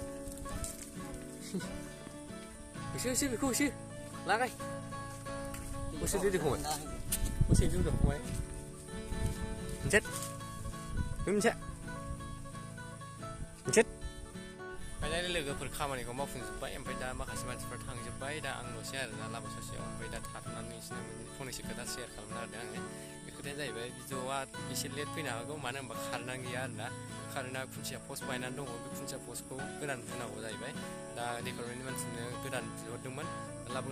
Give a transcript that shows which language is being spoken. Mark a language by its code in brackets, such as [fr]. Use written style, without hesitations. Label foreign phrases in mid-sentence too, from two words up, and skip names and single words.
[vi] Xíu, lá đây. Ủa sao đi được không? Ủa sao đi được không ấy? Chết. Đúng chết. Chết. [brx] Finally लोगोफोर खामानिखौ मावफुंजोब्बाय ओमफ्राय दा माखासे मानसिफोर थांजोब्बाय दा आंल'सै आरोना लामा ससेयाव ओमफ्राय दा थाथ'नानै बिसोरनो फंनैसो खोथा शेयार खालामनो नागिरदों आङो बे खोथाया जाहैबाय भिडिअ'आ एसे लेट फैनो हागौ मानो होनबा कारेन्टआनो गैया आरोना कारेन्टआ खुन्थिया पस्ट बायनानै दङ बे खुन्थिया पस्टखौ गोदान होनांगौ जाहैबाय दा डिपार्टमेन्टनि मानसिनो गोदान बिहरदोंमोन लाबोगोन